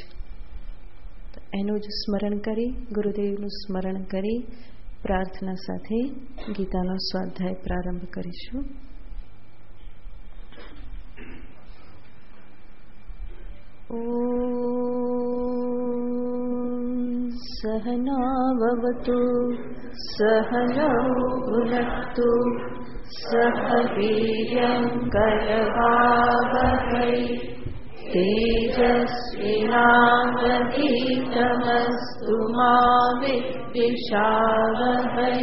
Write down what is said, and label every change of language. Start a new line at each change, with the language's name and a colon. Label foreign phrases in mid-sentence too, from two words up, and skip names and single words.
Gujarati: એનું જ સ્મરણ કરી, ગુરુદેવનું સ્મરણ કરી પ્રાર્થના સાથે ગીતાનો સ્વાધ્યાય પ્રારંભ કરીશું.
Sanskrit: ઓ सहनाववतु सहनौ भुनक्तु सह वीर्यङ्करवावहै तेजस्विनावधीतमस्तु मा विद्विषावहै।